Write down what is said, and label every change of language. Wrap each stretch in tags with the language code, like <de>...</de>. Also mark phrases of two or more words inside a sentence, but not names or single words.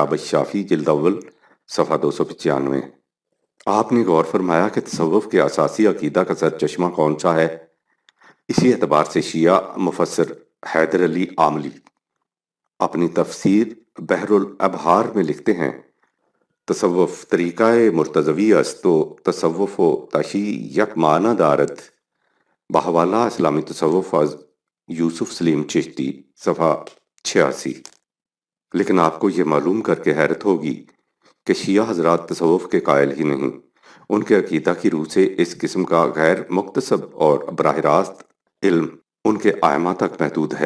<ur>کتاب الشافی جلد اول صفحہ 295۔ آپ نے غور فرمایا کہ تصوف کے اساسی عقیدہ کا سرچشمہ کون سا ہے؟ اسی اعتبار سے شیعہ مفسر حیدر علی عاملی اپنی تفسیر بحر الابحار میں لکھتے ہیں:</ur> <fa>تصوف طریقہ مرتضوی است و تصوف و تشی یک معنی دارد۔</fa> <ur>بحوالہ اسلامی تصوف از یوسف سلیم چشتی، صفحہ 86۔ لیکن آپ کو یہ معلوم کر کے حیرت ہوگی کہ شیعہ حضرات تصوف کے قائل ہی نہیں۔ ان کے عقیدہ کی روح سے اس قسم کا غیر مکتسب اور براہ راست علم ان کے ائمہ تک محدود ہے۔</ur>